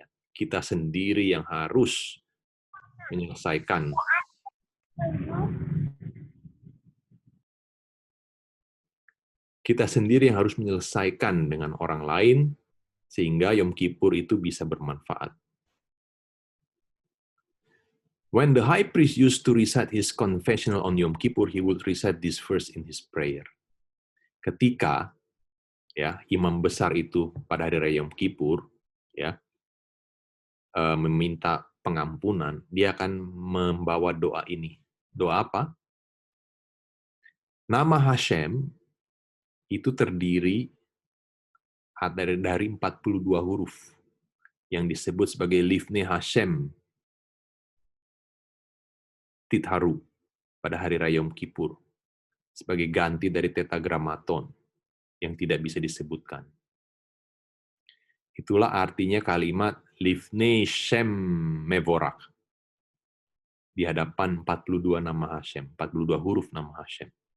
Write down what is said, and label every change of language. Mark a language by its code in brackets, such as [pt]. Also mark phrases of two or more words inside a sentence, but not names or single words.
[id] Kita sendiri yang harus menyelesaikan. Kita sendiri yang harus menyelesaikan dengan orang lain, sehingga Yom Kippur itu bisa bermanfaat. [en] When the high priest used to recite his confessional on Yom Kippur, he would recite this verse in his prayer. [id] Ketika imam besar itu pada hari raya Yom Kippur meminta pengampunan, dia akan membawa doa ini. Doa apa? Nama Hashem itu terdiri dari 42 huruf yang disebut sebagai [he] לפני השם תטהרו [id] pada hari raya Yom Kippur, sebagai ganti dari tetragramaton yang tidak bisa disebutkan. Itulah artinya kalimat [he] לפני שם מבורך, [id] di hadapan 42 nama Hashem, 42 huruf nama Hashem.